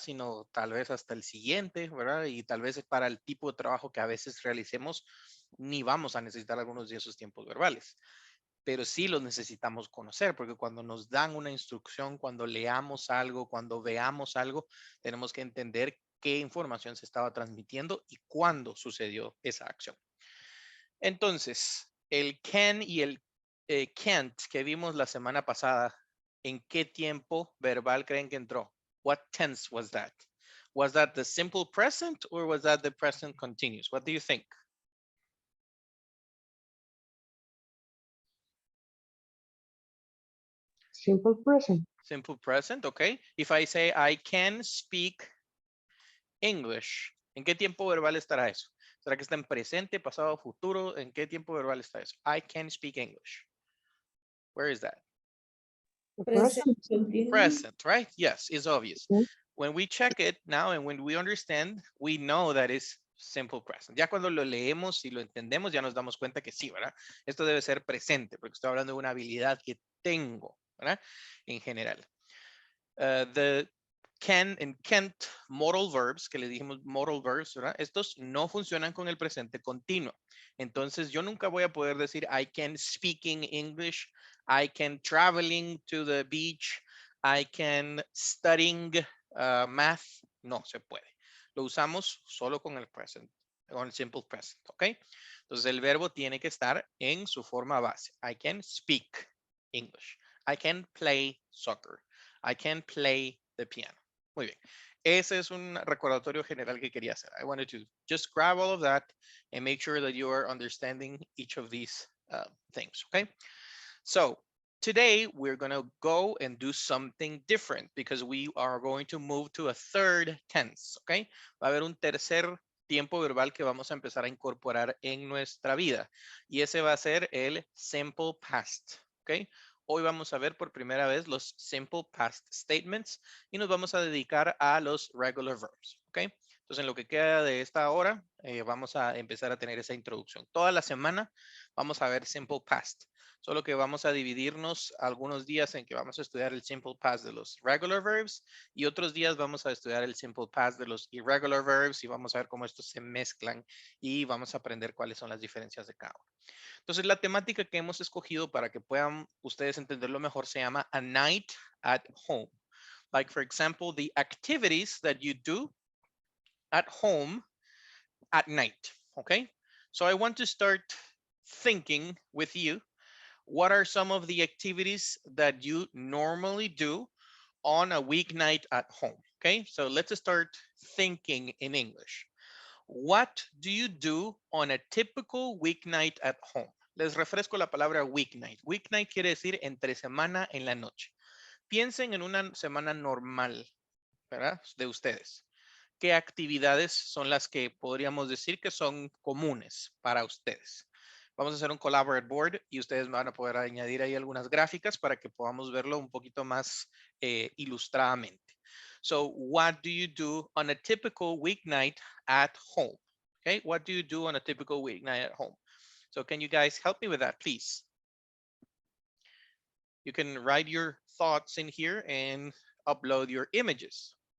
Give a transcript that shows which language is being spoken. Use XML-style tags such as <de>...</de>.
<es>Sino tal vez hasta el siguiente, ¿verdad? Y tal vez para el tipo de trabajo que a veces realicemos, ni vamos a necesitar algunos de esos tiempos verbales, pero sí los necesitamos conocer, porque cuando nos dan una instrucción, cuando leamos algo, cuando veamos algo, tenemos que entender qué información se estaba transmitiendo y cuándo sucedió esa acción. Entonces, el can y el can't que vimos la semana pasada, ¿en qué tiempo verbal creen que entró?</es> <en>What tense was that? Was that the simple present or was that the present continuous? What do you think? Simple present. Simple present, okay. If I say I can speak English,</en> <es>¿en qué tiempo verbal estará eso? ¿Será que está en presente, pasado, futuro? ¿En qué tiempo verbal está eso?</es> <en>I can speak English. Where is that? The Present present. continuous. Present, right? Yes, it's obvious. Mhm. When we check it now and when we understand, we know that is simple present.</en> <es>Ya cuando lo leemos y lo entendemos, ya nos damos cuenta que sí, ¿verdad? Esto debe ser presente, porque estoy hablando de una habilidad que tengo, ¿verdad? En general.</es> <en>The can and can't modal verbs,</en> <es>que le dijimos</es> <en>modal verbs, ¿verdad?</en> <es>Estos no funcionan con el presente continuo. Entonces, yo nunca voy a poder decir</es> <en>I can speaking English, I can traveling to the beach, I can studying math.</en> <es>No se puede. Lo usamos solo con el present, con el simple present, ¿ok? Entonces, el verbo tiene que estar en su forma base.</es> <en>I can speak English. I can play soccer. I can play the piano.</en> <es>Muy bien. Ese es un recordatorio general que quería hacer.</es> <en>I wanted to just grab all of that and make sure that you are understanding each of these things, okay? So today we're going to go and do something different because we are going to move to a third tense, okay?</en> <es>Va a haber un tercer tiempo verbal que vamos a empezar a incorporar en nuestra vida y ese va a ser el simple past, okay? Hoy vamos a ver por primera vez los simple past statements y nos vamos a dedicar a los regular verbs, ¿ok? Entonces, en lo que queda de esta hora, vamos a empezar a tener esa introducción. Toda la semana vamos a ver simple past, solo que vamos a dividirnos algunos días en que vamos a estudiar el simple past de los regular verbs y otros días vamos a estudiar el simple past de los irregular verbs y vamos a ver cómo estos se mezclan y vamos a aprender cuáles son las diferencias de cada uno. Entonces, la temática que hemos escogido para que puedan ustedes entenderlo mejor se llama A Night at Home.</es> <en>Like, for example, the activities that you do at home at night, okay? So I want to start thinking with you, what are some of the activities that you normally do on a weeknight at home, okay? So let's start thinking in English. What do you do on a typical weeknight at home?</en> <es>Les refresco la palabra weeknight. Weeknight quiere decir entre semana en la noche. Piensen en una semana normal, ¿verdad? De ustedes. ¿Qué actividades son las que podríamos decir que son comunes para ustedes? Vamos a hacer un collaborate board y ustedes van a poder añadir ahí algunas gráficas para que podamos verlo un poquito más ilustradamente.</es> <en>So what do you do on a typical weeknight at home? Okay, what do you do on a typical weeknight at home? So can you guys help me with that, please? You can write your thoughts in here and upload your images.</en>